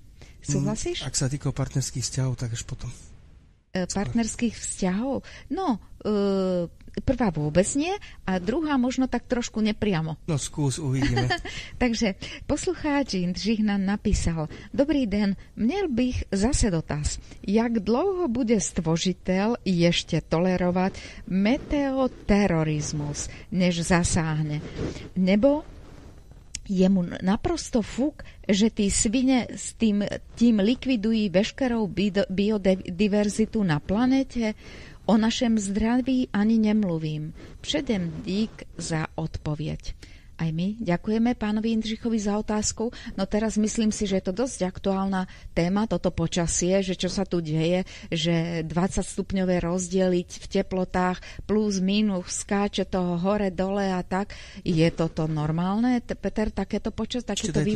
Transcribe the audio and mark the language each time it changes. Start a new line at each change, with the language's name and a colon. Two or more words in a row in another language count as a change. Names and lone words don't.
Slovak: Súhlasíš? Ak sa týka partnerských vzťahov, tak až potom. Partnerských vzťahov? No, prvá vôbec nie a druhá možno tak trošku nepriamo. No skús, uvidíme. Takže poslucháč Jindřich nám napísal:
Czech: Dobrý den, měl bych zase dotaz. Jak dlouho bude stvořitel ještě tolerovat meteoterorismus, než zasáhne? Nebo je mu naprosto fuk, že tí svine s tím likvidují veškerou biodiverzitu na planete? O našem zdraví ani nemluvím. Předem dík za odpověď.
Slovak: Aj my ďakujeme pánovi Jindřichovi za otázku. No teraz myslím si, že je to dosť aktuálna téma, toto počasie, že čo sa tu deje, že 20 stupňové rozdiely v teplotách plus minus, skáče toho hore, dole a tak. Je toto normálne, Peter, takéto počas, takéto vývoj?